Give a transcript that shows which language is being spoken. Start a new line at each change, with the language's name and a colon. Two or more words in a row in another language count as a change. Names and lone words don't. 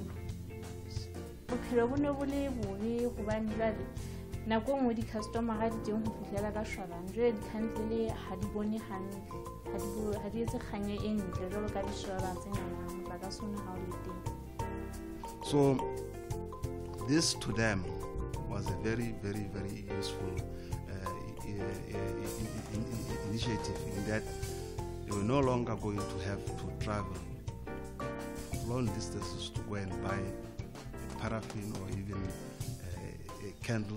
Southern Sotho: Bophelo bo ne bo le bobe gobane jwale nako engwe di-customer ga di teng go fitlhela ka shwabang jwale di-khandle ha di bone hantle ha di etse kganya e ntle jwalo ka di-solar tse nyana motlakase ona ha o le teng.
English: So this to them was a very, very, very useful initiative in that they were no longer going to have to travel long distances to go and buy paraffin or even a candle.